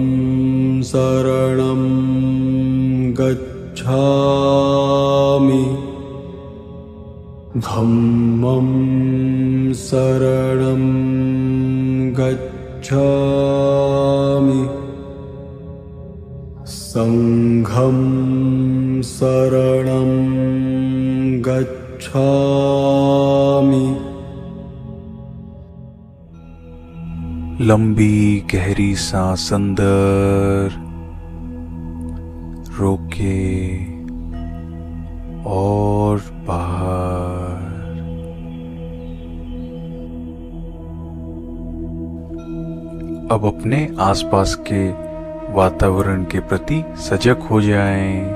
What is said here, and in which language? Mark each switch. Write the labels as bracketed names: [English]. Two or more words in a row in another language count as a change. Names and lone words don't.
[Pali] शरणं गच्छामि धम्मं शरणं गच्छामि संघं शरणं गच्छामि। [Hindi] लंबी गहरी सांस अंदर रोके और बाहर। अब अपने आसपास के वातावरण के प्रति सजग हो जाएं।